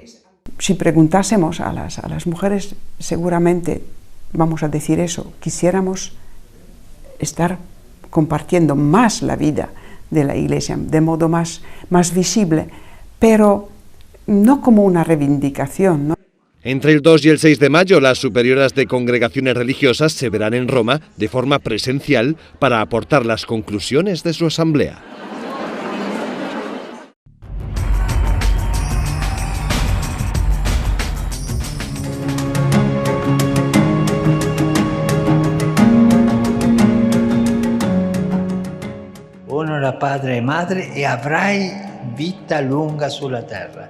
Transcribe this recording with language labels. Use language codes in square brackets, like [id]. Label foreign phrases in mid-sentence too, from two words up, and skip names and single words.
[es] Si preguntásemos a las mujeres, seguramente vamos a decir eso, quisiéramos estar compartiendo más la vida de la Iglesia, de modo más visible, pero no como una reivindicación, ¿no? Entre el 2 y el 6 de mayo, las superioras de congregaciones religiosas se verán en Roma de forma presencial para aportar las conclusiones de su asamblea. [it] Onora padre e madre e avrai vita lunga sulla terra.